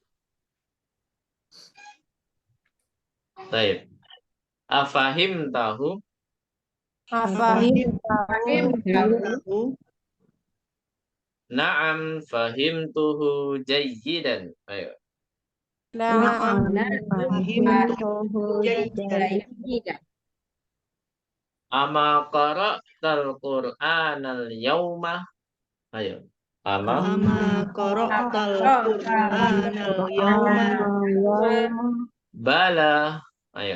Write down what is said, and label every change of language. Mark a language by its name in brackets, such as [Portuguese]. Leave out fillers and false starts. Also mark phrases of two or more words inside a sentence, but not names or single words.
[Indonesian] Baik. [Arabic] Afahim tahu. Afahim. [Indonesian] Tahu. [Arabic] نعم فهمته جيدا. [Indonesian] Ayo. [Arabic] نعم فهمته جيدا. أما قرأت القرآن اليوم. [Indonesian] Ayo. Ama [Arabic] أما قرأت القرآن اليوم. [Indonesian] bala. Ayo.